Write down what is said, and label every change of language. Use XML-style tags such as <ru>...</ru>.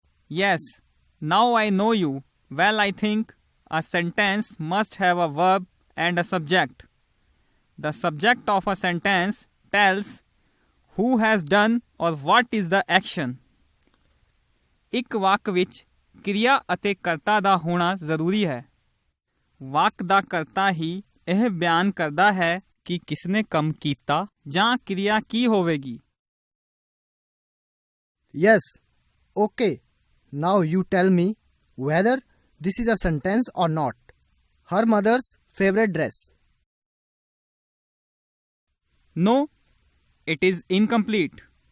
<en>Yes, now I know you. Well, I think a sentence must have a verb and a subject. The subject of a sentence tells who has done or what is the action.</en> <pa>ਇੱਕ ਵਾਕ ਵਿੱਚ ਕਿਰਿਆ ਅਤੇ ਕਰਤਾ ਦਾ ਹੋਣਾ ਜ਼ਰੂਰੀ ਹੈ। ਵਾਕ ਦਾ ਕਰਤਾ ਹੀ ਇਹ ਬਿਆਨ ਕਰਦਾ ਹੈ ਕਿ ਕਿਸਨੇ ਕੰਮ ਕੀਤਾ ਜਾਂ ਕਿਰਿਆ ਕੀ ਹੋਵੇਗੀ।</pa> <en>Yes, okay. Now you tell me whether this is a sentence or not. Her mother's favorite dress. No, it is incomplete.</en>